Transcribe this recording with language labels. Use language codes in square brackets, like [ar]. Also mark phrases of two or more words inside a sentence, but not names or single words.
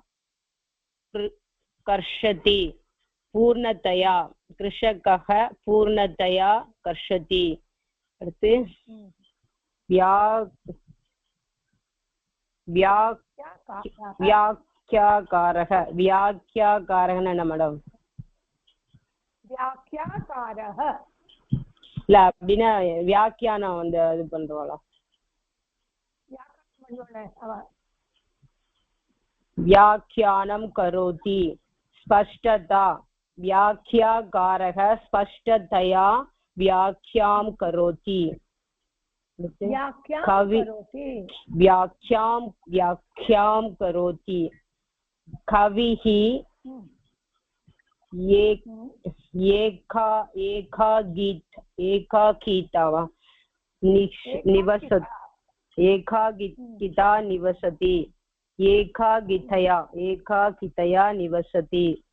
[sa] कर्षति पूर्णतया कृषकः पूर्णतया कर्षति व्याख्याकारः न मैडम व्याख्याकारः [ta] இல்ல அப்படின்னா வியாக்கியானம் வந்து இது பண்றோம்ல [sa] व्याख्यानं करोति स्पष्टता व्याख्याकारः स्पष्टतया व्याख्यां करोति व्याख्यां करोति कविः एकाकिता निवसति एकाकितया निवसति